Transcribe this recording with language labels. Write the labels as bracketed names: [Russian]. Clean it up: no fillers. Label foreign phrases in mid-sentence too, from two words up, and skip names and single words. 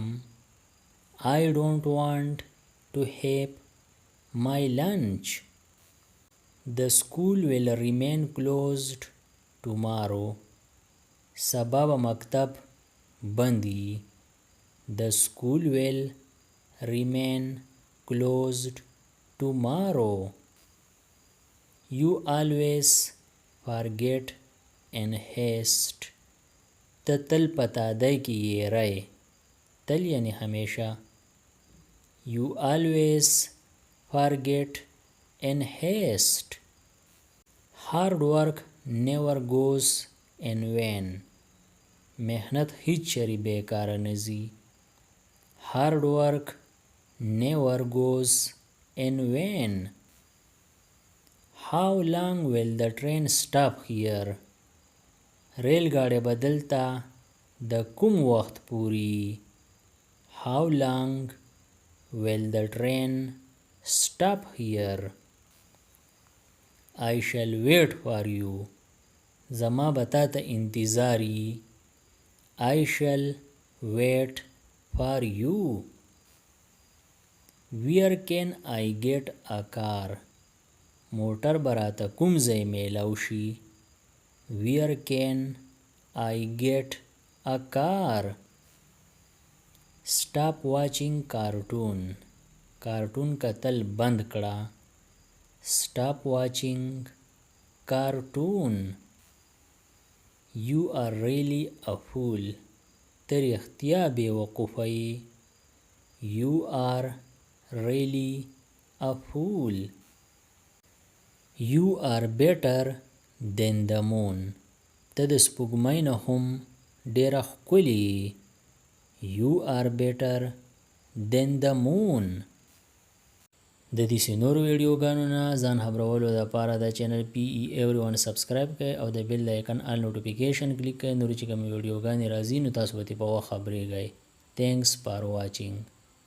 [English] I don't want to have my lunch. The school will remain closed tomorrow. [Pashto] سبا به مکتب بند وي. [English] The school will remain closed tomorrow. You always forget in haste. [Pashto] ته تل په تادۍ کې یېری. تل یعنی همیشه. [English] You always forget in haste. Hard work never goes in vain. [Pashto] محنت هیڅ چری بیکاره نه ځي. [English] Hard work never goes in vain. How long will the train stop here? [Pashto] ریل ګاډی به دلته د کوم وخت پورې. [English] How long will the train stop here? I shall wait for you. [Pashto] زما به تا ته انتظار وي. [English] I shall wait for you. Where can I get a car? [Pashto] موټر به راته کوم ځای میلاو شي. [English] Where can I get a car? Stop watching cartoon. [Pashto] کارټون کتل بند کړه. [English] Stop watching cartoon. You are really a fool. [Pashto] ته رښتیا بېوقوفه یې. [English] You are really a fool. You are better than the moon. [Pashto] ته د سپوږمۍ نه هم ډېره ښکلې یې. [English] You are better than the moon. [Pashto] د دې نورو ویډیوګانو نه ځان خبرولو دپاره د چینل PE Everyone سبسکرایب کړئ او د بیل د آیکن [English] all notification [Pashto] کلیک کړئ. نورې چې کومې ویډیوګانې راځي نو تاسو به ترې په وخت خبرېږئ. [English] Thanks for watching.